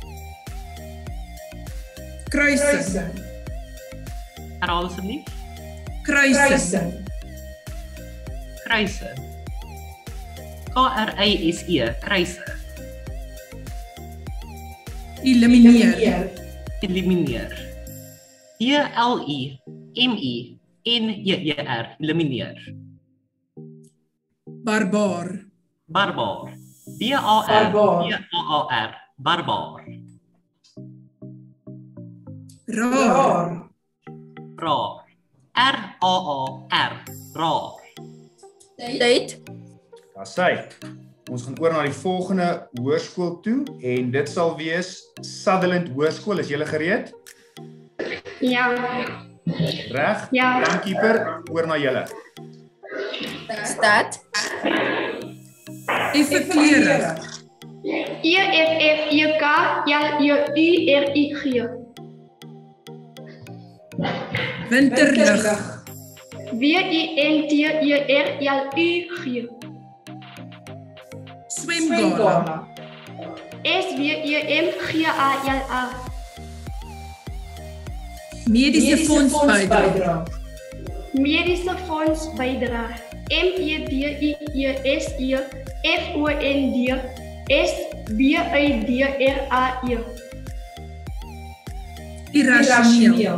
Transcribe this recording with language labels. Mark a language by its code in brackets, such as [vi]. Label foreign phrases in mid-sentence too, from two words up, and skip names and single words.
[af] Kruising. Herhaal asseblief. Kruising. Kruise. KRISE. Kruise. Elimineer. elimineer. ELIMINER, elimineer. Barbaar. Barbaar. BARBAAR, barbaar. Raar. Raar. RAAR, raar. Tyd. Daar's hy. Ons gaan oor na die volgende hoërskool toe en dit sal wees Sutherland Hoërskool. Is julle gereed? Ja. Reg? Ja. Timekeeper, oor na julle. Start. Effe kleurig. EFFEK LURIG. Winterlig. WINTERLUG. Swemgala. SWEMGALA. Mediese fondsbydrae. Mediese fonds bydra. MEDIESE FOND SBIDRAE. Irrasioneel.